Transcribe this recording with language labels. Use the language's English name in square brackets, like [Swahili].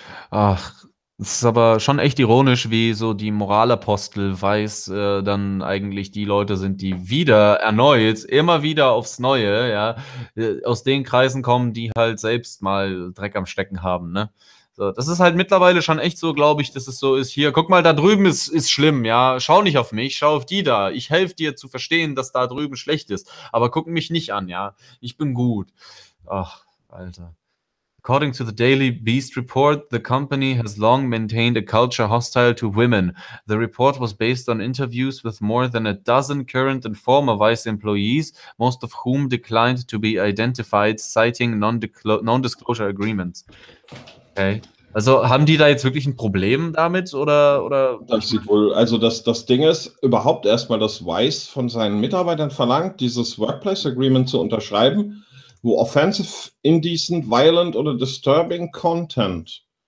[German] Ach, es ist aber schon echt ironisch, wie so die Moralapostel Weiß dann eigentlich die Leute sind, die wieder erneut, immer wieder aufs Neue, ja, aus den Kreisen kommen, die halt selbst mal Dreck am Stecken haben, ne? So, das ist halt mittlerweile schon echt so, glaube ich, dass es so ist, hier, guck mal, da drüben ist schlimm, ja, schau nicht auf mich, schau auf die da, ich helfe dir zu verstehen, dass da drüben schlecht ist, aber guck mich nicht an, ja, ich bin gut. Ach, Alter. [English] According to the Daily Beast report, the company has long maintained a culture hostile to women. The report was based on interviews with more than a dozen current and former Vice employees, most of whom declined to be identified, citing non-disclosure agreements. Okay. [German] Also haben die da jetzt wirklich ein Problem damit oder? Das sieht wohl, also das Ding ist, überhaupt erstmal, dass Vice von seinen Mitarbeitern verlangt, dieses Workplace Agreement zu unterschreiben, wo [English] offensive, indecent, violent [German] oder [English] disturbing content.